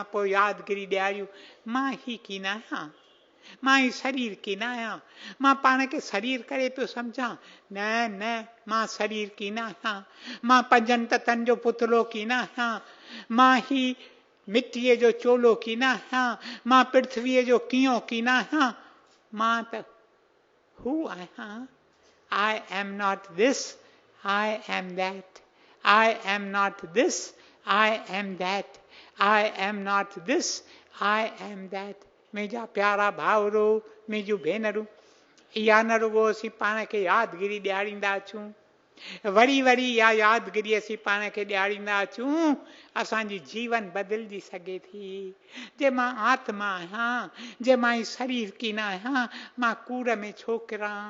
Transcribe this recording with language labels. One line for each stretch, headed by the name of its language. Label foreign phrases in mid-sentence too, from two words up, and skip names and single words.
Sindhi: पोइ यादगिरी ॾियारियूं, मां ही कीन आहियां, मां ही शरीर कीन आहियां, मां पाण खे शरीर करे पियो सम्झां, न मां शरीर कीन आहियां, मां 5 तत्वनि जो पुतलो कीन आहियां, मां ही मिटीअ जो चोलो कीन आहियां, मां पृथ्वीअ जो कीओं कीन आहियां, मां त हू आहियां।
English: I am not this, I am that. I am not this, I am that. I am not this, I am that.
Sindhi: मुंहिंजा प्यारा भाउरो, मुंहिंजूं भेनरूं, इहा न रुगो असीं पाण खे यादगिरी ॾियारींदा अचूं, वरी इहा यादगिरी असीं पाण खे ॾियारींदा अचूं, असांजी जीवन बदिलजी सघे थी। जे मां आत्मा आहियां, जे मां ही शरीर कीन आहियां, मां कूड़ में छो किरां।